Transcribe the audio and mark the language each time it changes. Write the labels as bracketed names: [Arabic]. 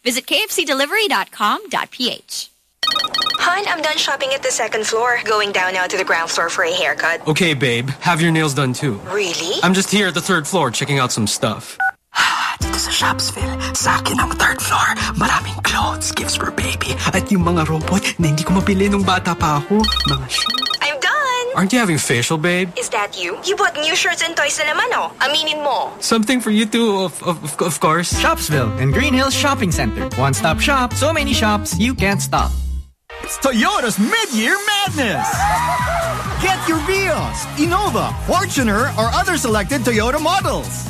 [English] Visit kfcdelivery.com.ph. Hun, I'm done shopping at the second floor. Going down now to the ground floor for a haircut. Okay, babe, have your nails done too. Really? I'm just here at the third floor checking out some stuff. [Filipino] Dito sa Shopsville, sa akin ang third floor. Maraming [English] clothes, gifts for baby. [Filipino] At yung mga robot na hindi ko mabili nung bata pa ako. Mga [English] aren't you having facial, babe? Is that you? You bought new shirts and toys [Filipino] na naman, [English] oh. [Filipino] Aminin mo. [English] Something for you too, of course. Shopsville and Green Hills Shopping Center. One-stop shop, so many shops, you can't stop. It's Toyota's Mid-Year Madness! Get your Vios, Innova, Fortuner, or other selected Toyota models.